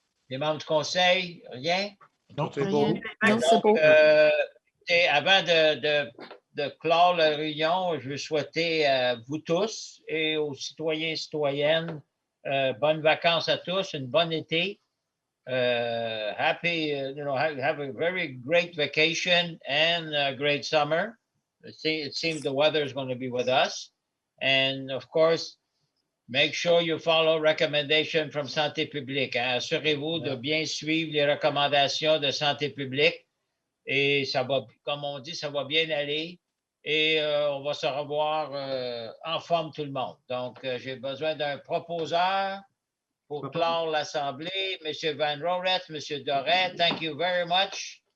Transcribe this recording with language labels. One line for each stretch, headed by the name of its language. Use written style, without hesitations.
French: Les membres du conseil, rien? Non, Tout est beau. Rien. Non, c'est beau. Avant de clore la réunion, je veux souhaiter à vous tous et aux citoyens et citoyennes bonnes vacances à tous, une bonne été.
English: Happy, have a very great vacation and a great summer. It seems the weather is going to be with us. And of course, make sure you follow recommendations from Santé publique.
French: Assurez-vous de bien suivre les recommandations de Santé publique. Et ça va, comme on dit, ça va bien aller. Et on va se revoir en forme tout le monde. Donc, j'ai besoin d'un proposeur pour clore l'Assemblée. M. Van Roret, M.
English: Doré, thank you very much.